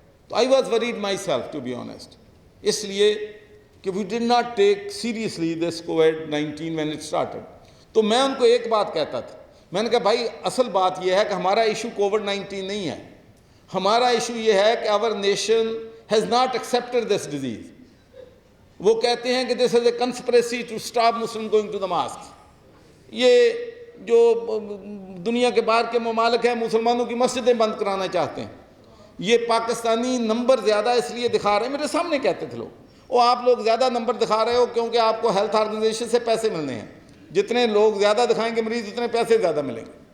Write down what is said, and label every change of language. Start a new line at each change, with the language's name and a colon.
English: تو I was worried myself to be honest,
Urdu: اس لیے کہ
English: We did not take seriously this COVID-19 when it started.
Urdu: تو میں ان کو ایک بات کہتا تھا، میں نے کہا بھائی اصل بات یہ ہے کہ ہمارا ایشو COVID-19 نہیں ہے، ہمارا ایشو یہ ہے کہ
English: our nation has not accepted this disease.
Urdu: وہ کہتے ہیں کہ
English: this is a conspiracy to stop Muslim going to the mosques.
Urdu: یہ جو دنیا کے باہر کے ممالک ہیں مسلمانوں کی مسجدیں بند کرانا چاہتے ہیں. یہ پاکستانی نمبر زیادہ اس لیے دکھا رہے ہیں، میرے سامنے کہتے تھے لوگ، آپ لوگ زیادہ نمبر دکھا رہے ہو کیونکہ آپ کو ہیلتھ آرگنائزیشن سے پیسے ملنے ہیں، جتنے لوگ زیادہ دکھائیں گے مریض اتنے پیسے زیادہ ملیں گے.